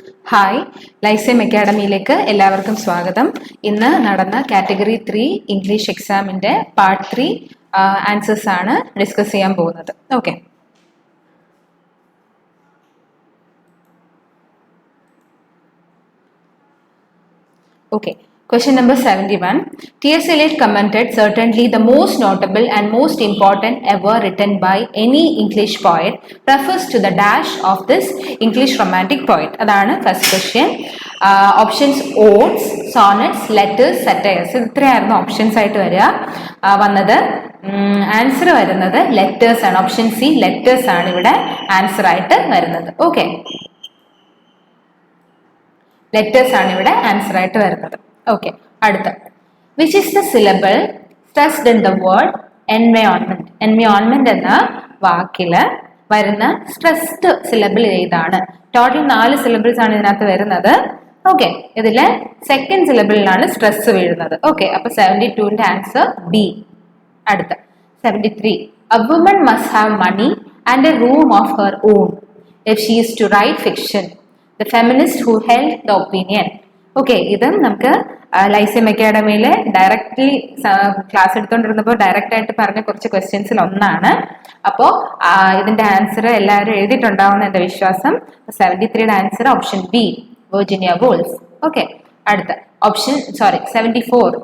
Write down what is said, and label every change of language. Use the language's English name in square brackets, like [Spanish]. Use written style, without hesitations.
[Malayalam] Hi, ലൈസെം അക്കാഡമിയിലേക്ക് എല്ലാവർക്കും സ്വാഗതം. ഇന്ന് നടന്ന കാറ്റഗറി 3 ഇംഗ്ലീഷ് എക്സാമിൻ്റെ പാർട്ട് 3 ആൻസേഴ്സ് ആണ് ഡിസ്കസ് ചെയ്യാൻ പോകുന്നത്. [English] Okay, question number 71. T.S. Eliot commented, certainly the most notable and most important ever written by any English poet refers to the dash of this English romantic poet. [Malayalam] അതാണ് first question. Options [English] odes, sonnets, letters, satires. [Malayalam] ഇത്രയായിരുന്നു options ആയിട്ട് വന്നത്. Answer വരുന്നത് letters ആണ്. Option C letters ആണ് ഇവിടെ answer ആയിട്ട് വരുന്നത്. Okay, letters ആണ് ഇവിടെ ആൻസർ ആയിട്ട് വരുന്നത്. [English] okay, [Malayalam] അടുത്ത [English] Which is the syllable stressed in the word environment. [Malayalam] Environment എന്ന വാക്കില് വരുന്ന സ്ട്രെസ്ഡ് സിലബിൾ ഏതാണ്? ടോട്ടൽ 4 സിലബിൾസ് ആണ് ഇതിനകത്ത് വരുന്നത്. ഓക്കെ, ഇതില് സെക്കൻഡ് സിലബിളിലാണ് സ്ട്രെസ് വീഴുന്നത്. ഓക്കെ, അപ്പൊ 72ന്റെ ആൻസർ ബി. അടുത്ത 73. [English] A woman must have money and a room of her own if she is to write fiction. The feminist who held the opinion. [Malayalam] Okay, ഇതും നമുക്ക് ലൈസെം അക്കാഡമിയിൽ directly class എടുത്തുകൊണ്ടിരുന്നപ്പോൾ direct ആയിട്ട് പറഞ്ഞ കുറച്ച് ക്വസ്റ്റ്യൻസിൽ ഒന്നാണ്. അപ്പോൾ ഇതിന്റെ ആൻസർ എല്ലാവരും എഴുതിയിട്ടുണ്ടാവുന്ന എന്റെ വിശ്വാസം. 73യുടെ answer option B, Virginia wolf. Okay, അടുത്ത 74.